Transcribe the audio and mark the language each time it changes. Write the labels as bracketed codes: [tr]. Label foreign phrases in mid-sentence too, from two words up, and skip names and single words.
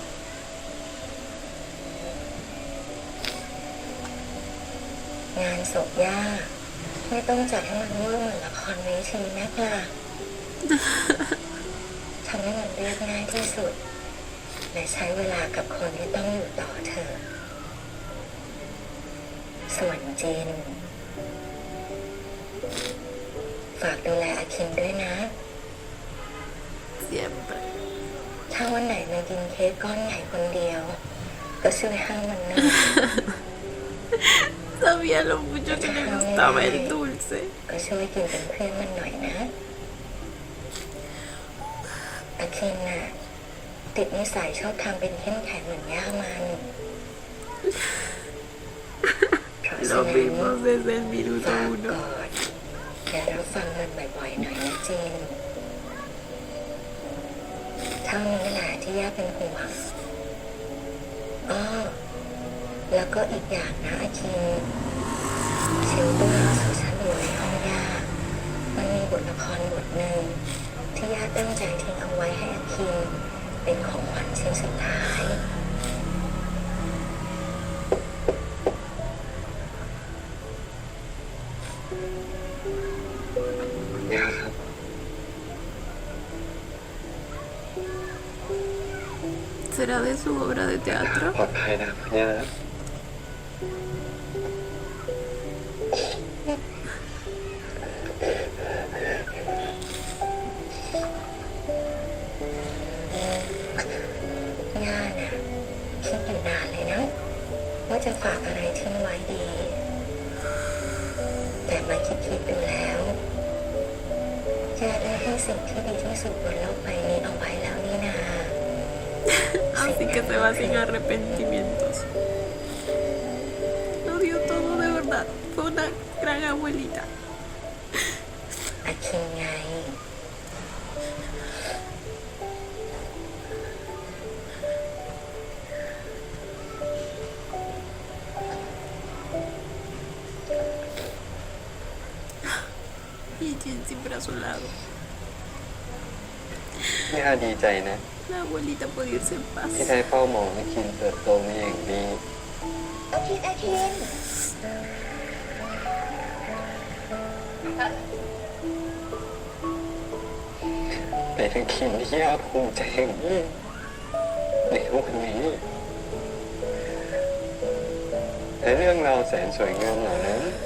[th] งานศพย่าไม่ต้องจัดให้มันเวอร์เหมือนละครเวทีนักล่ะ ทำให้มันเรียบง่ายที่สุด และใช้เวลากับคนที่ต้องอยู่ต่อเธอ ส่วนจิน ฝากดูแลอาคินด้วยนะ [es] Siempre. [th] ถ้าวันไหนมากินเค้กก้อนใหญ่คนเดียว ก็ช่วยห้ามมันหน่อย [es] Sabía lo mucho que le gustaba el dulce. [th] ก็ช่วยกินเป็นเพื่อนมันหน่อยนะ อาคินน่ะ ติดนิสัยชอบทำเป็นเข้มแข็งเหมือนย่ามันเพราะฉะ [es] Lo [th] นั้น [es] vimos desde el minuto [th] ฝาก [es] uno. [th] ก่อนอย่ารับฟังมันบ่อยๆหน่อยนะจินเท่านี้แหละที่ย่าเป็นห่วงอ้อแล้วก็อีกอย่างนะอาคินเชลตู้หนังสือฉันอยู่ในห้องย่ามันมีบทละครบทหนึ่งที่ย่าตั้งใจทิ้งเอาไว้ให้อาคินเป็นของขวัญชิ้นสุดท้าย ย่าครับ [es] ¿Será de su obra de teatro? [th] ปลอดภัยนะคุณย่า ย่าน่ะคิดอยู่นานเลยนะว่าจะฝากอะไรทิ้งไว้ดี แต่มาคิดดูแล้วย่าได้ให้สิ่งที่ดีที่สุดบนโลกใบนี้เอาไว้แล้วนี่นา [es] Así que se va sin arrepentimientos. Lo dio todo de verdad. Fue una gran abuelita. [th] อาคินไง [es] Y Jen siempre a su lado. [th] ย่าดีใจนะ [es] La abuelita puede irse en paz. [th] ที่ได้เฝ้ามองอาคินเติบโตมาอย่างดี อาคิน เป็นอาคินที่ย่าภูมิใจอย่างยิ่งในวันนี้และเรื่องราวแสนสวยงามเหล่านั้น